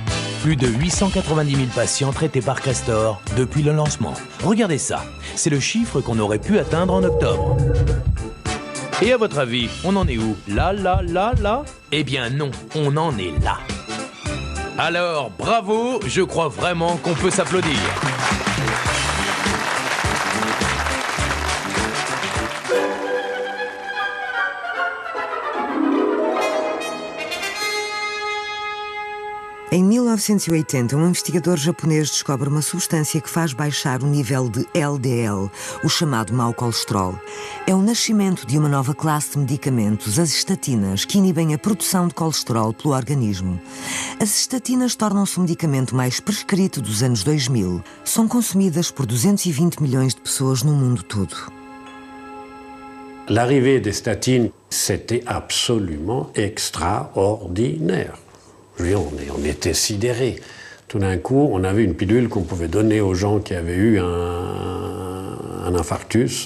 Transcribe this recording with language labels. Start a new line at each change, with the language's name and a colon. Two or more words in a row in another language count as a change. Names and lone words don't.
French: Plus de 890 000 patients traités par Crestor depuis le lancement. Regardez ça, c'est le chiffre qu'on aurait pu atteindre en octobre. Et à votre avis, on en est où? Là? Eh bien non, on en est là. Alors, bravo, je crois vraiment qu'on peut s'applaudir.
Portuguese: Em 1980, investigador japonês descobre uma substância que faz baixar o nível de LDL, o chamado mau colesterol. É o nascimento de uma nova classe de medicamentos, as estatinas, que inibem a produção de colesterol pelo organismo. As estatinas tornam-se o medicamento mais prescrito dos anos 2000. São consumidas por 220 milhões de pessoas no mundo todo.
French: L'arrivée des statines, c'était absolument extraordinaire. On était sidérés. Tout d'un coup, on avait une pilule qu'on pouvait donner aux gens qui avaient eu un infarctus.